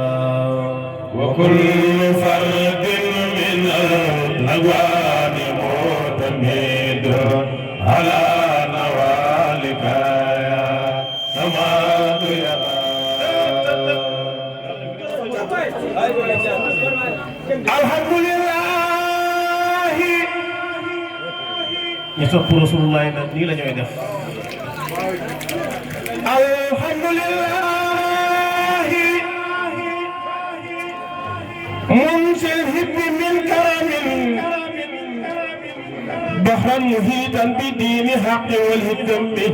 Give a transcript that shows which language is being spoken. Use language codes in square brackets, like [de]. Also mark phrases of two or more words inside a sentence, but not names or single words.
[ar] وكل فرد من الألوان معتمد على نوالك يا سماد يا الحمد لله [wo] ñu sopp Rasulullah nag nii la ñooy def [ar] الحمد لله منشئ الهب من كرم بحرا محيطا بدين حق والهدم